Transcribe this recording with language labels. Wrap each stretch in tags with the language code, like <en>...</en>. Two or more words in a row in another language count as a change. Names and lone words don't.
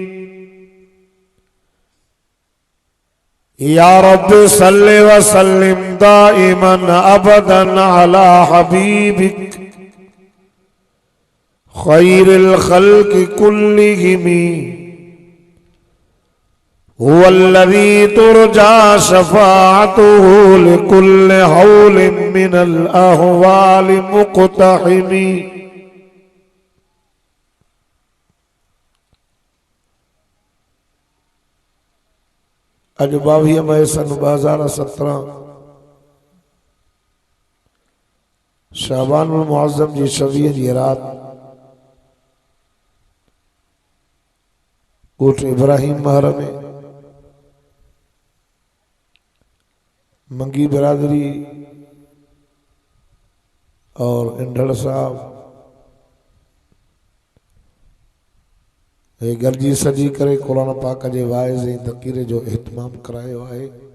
<ar>يا رب صل وسلم دائما أبدا على حبيبك خير الخلق كلهم هو الذي ترجى شفاعته لكل هول من الأهوال مقتحم.</ar> <sd>अज 22 मई सन 2017 शाबानुल मुअज़्ज़म जी 26 जी रात कोट इब्राहिम महर में मंगी बिरादरी और इंडल साहब गर्जी सजी करे कुरान पाक जे वाइज़ ऐं तक़रीर जो एहतमाम करायो है।</sd>